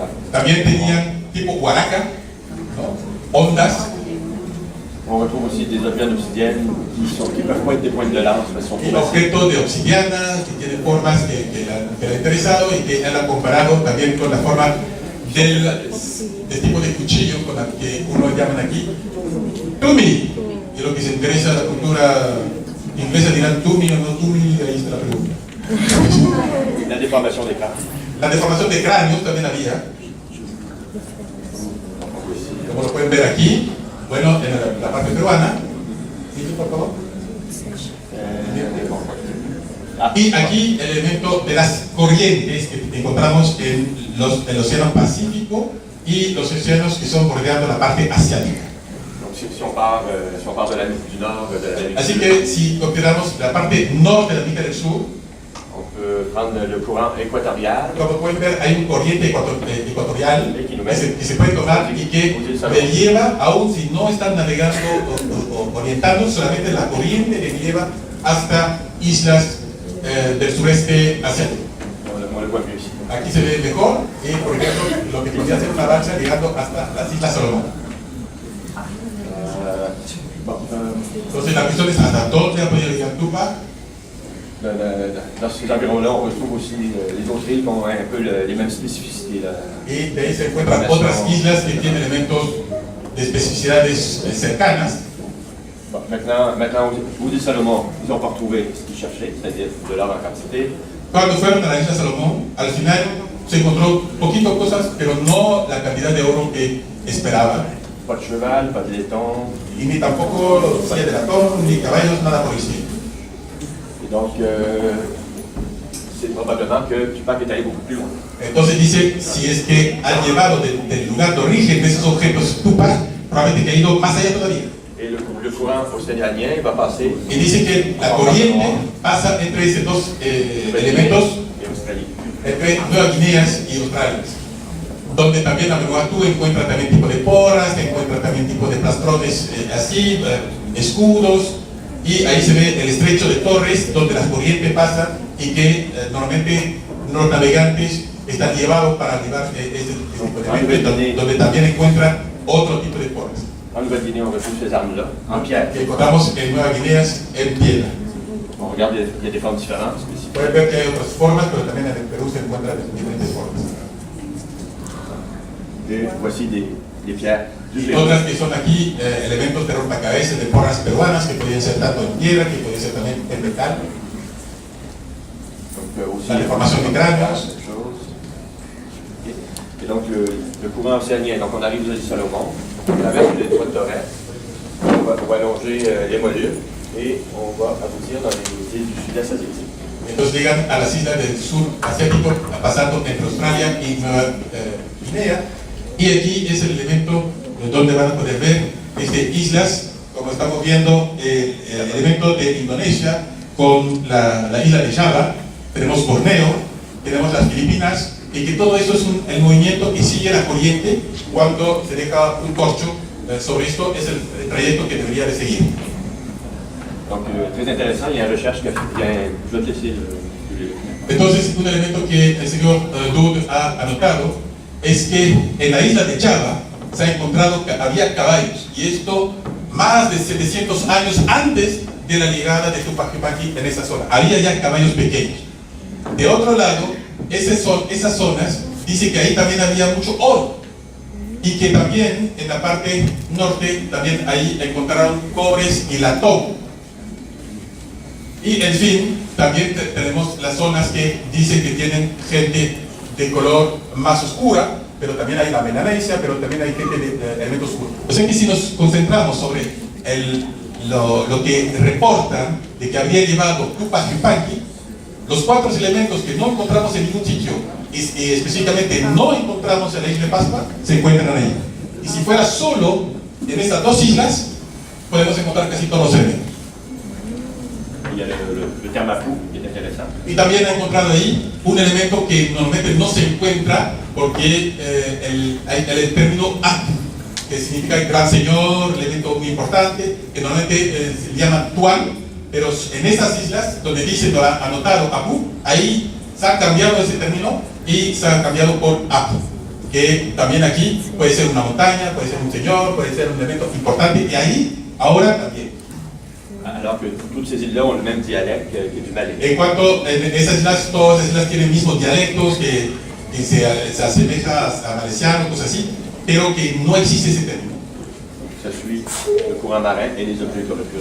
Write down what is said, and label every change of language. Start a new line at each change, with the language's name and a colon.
Spanish: También tenían tipo huaraca, ¿no? Ondas.
French: On retrouve aussi des objets d'obsidienne qui peuvent pas être des pointes de lance, mais sont
Spanish: Un objeto de obsidiana que tiene formas que le ha interesado y que él ha comparado también con la forma del tipo de cuchillo con la que uno llaman aquí tumi. Y lo que se interesa a la cultura inglesa dirán tumi o no tumi, ahí está la pregunta. La deformación de crâne. La deformación de cráneos también había, como lo pueden ver aquí. Bueno, en la parte peruana. ¿Sí, por favor? Y aquí el elemento de las corrientes que encontramos en el Océano Pacífico y los océanos que son bordeando la parte asiática.
French: Si on part de l'Amérique du Nord, de l'Amérique
Spanish: Así
French: du
Spanish: que si consideramos la parte norte de América del Sur,
French: on peut prendre le courant équatorial.
Spanish: como pueden ver, hay un corriente ecuatorial que se puede tomar y que le lleva, aun si no están navegando o orientando, solamente la corriente le lleva hasta islas del sureste asiático.
French: On le voit mieux ici.
Spanish: Aquí se ve mejor, y por ejemplo, lo que podría ser una lancha llegando hasta las Islas Salomón. Entonces la cuestión es hasta dónde ha podido llegar Tupac.
French: Dans ces environs-là, on retrouve aussi les autres îles qui ont un peu les mêmes spécificités.
Spanish: Y de ahí se encuentran otras islas que tienen elementos de especificidades cercanas.
French: Bon, maintenant, aux îles Salomon, ils n'ont pas retrouvé ce qu'ils cherchaient, c'est-à-dire de l'or en quantité.
Spanish: Cuando fueron a la isla Salomón, al final se encontró poquito cosas, pero no la cantidad de oro que esperaban.
French: Pas de cheval, pas de laiton.
Spanish: Y ni tampoco silla de latón, ni caballos, nada por el estilo.
French: Et donc, c'est probablement que Tupac est allé beaucoup plus loin.
Spanish: Entonces dice, si es que han llevado del lugar de origen de esos objetos Tupac, probablemente que ha ido más allá todavía.
French: Et le courant océanien va passer.
Spanish: Y dice que la corriente pasa entre esos dos elementos,
French: Et Australie.
Spanish: entre Nueva Guinea y Australia, donde también a menudo tú encuentras también tipo de porras, encuentras también tipo de plastrones así, escudos, y ahí se ve el estrecho de Torres, donde las corrientes pasan y que normalmente los navegantes están llevados para llevar ese tipo de elementos, donde también encuentran otro tipo de porras.
French: En Nouvelle-Guinée, on retrouve ces armes-là, en pierre.
Spanish: Que encontramos en Nueva Guinea en piedra.
French: On regarde, il y a des formes différentes.
Spanish: Pueden ver que hay otras formas, pero también en el Perú se encuentran diferentes formas.
French: Et voici des pierres du
Spanish: Y
French: Pérou.
Spanish: otras que son aquí elementos de rompecabezas, de porras peruanas, que podían ser tanto en piedra, que podían ser también en metal.
French: Donc, aussi, La déformation des crânes. chose. Et donc, le courant océanien. Donc, on arrive aux îles Salomon, on traverse le détroit de Torres, on va allonger les mollures et on va aboutir dans les îles du sud-est asiatique.
Spanish: Entonces llegan a las islas del sur asiático, pasando entre Australia y Nueva Guinea. Y aquí es el elemento donde van a poder ver islas, como estamos viendo, el elemento de Indonesia con la isla de Java, tenemos Borneo, tenemos las Filipinas, y que todo eso es el movimiento que sigue la corriente cuando se deja un corcho sobre esto, es el trayecto que debería de seguir. Donc, très intéressant, il y a une recherche je vais te laisser le... Entonces, un elemento que el señor Dud ha anotado es que en la isla de Java se ha encontrado que había caballos, y esto más de 700 años antes de la llegada de Tupac Yupanqui en esa zona. Había ya caballos pequeños. De otro lado, esas zonas, dice que ahí también había mucho oro, y que también en la parte norte, también ahí encontraron cobres y latón. Y en fin, también tenemos las zonas que dicen que tienen gente de color más oscura, pero también hay la Melanesia, pero también hay gente de elementos oscuros. O sea que si nos concentramos sobre lo que reportan de que habría llevado Tupac Yupanqui, los 4 elementos que no encontramos en ningún sitio, y específicamente no encontramos en la isla de Pascua, se encuentran ahí. Y si fuera solo en estas 2 islas, podemos encontrar casi todos los elementos.
French: Il y a le Tamapu, qui est intéressant.
Spanish: Y también ha encontrado ahí un elemento que normalmente no se encuentra porque el término Apu, que significa el gran señor, elemento muy importante, que normalmente se llama Tuan, pero en estas islas donde dice anotado Apu, ahí se ha cambiado ese término y se ha cambiado por Apu, que también aquí puede ser una montaña, puede ser un señor, puede ser un elemento importante, y ahí ahora también.
French: Alors que toutes ces îles-là ont le même dialecte que du malais.
Spanish: En cuanto esas islas, todas esas islas tienen mismos dialectos que se asemeja a malesiano, cosas así, pero que no existe ese término.
French: Ça suit le courant marin et les objets qu'on a pu